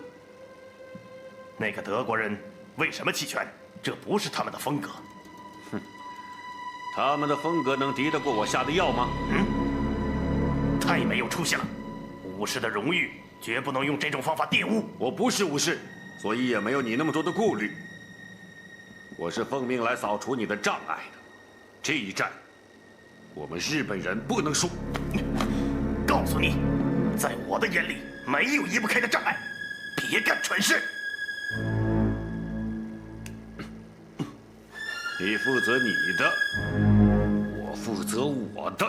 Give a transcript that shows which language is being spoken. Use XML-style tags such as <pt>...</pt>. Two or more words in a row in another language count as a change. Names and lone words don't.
<zh>那個德國人為什麼棄權？這不是他們的風格。哼，他們的風格能敵得過我下的藥嗎？太沒有出息了！武士的榮譽絕不能用這種方法玷污。我不是武士，所以也沒有你那麼多的顧慮。我是奉命來掃除你的障礙的。這一戰，我們日本人不能輸。告訴你，在我的眼裡，沒有移不開的障礙。別幹蠢事。你負責你的，我負責我的。</zh>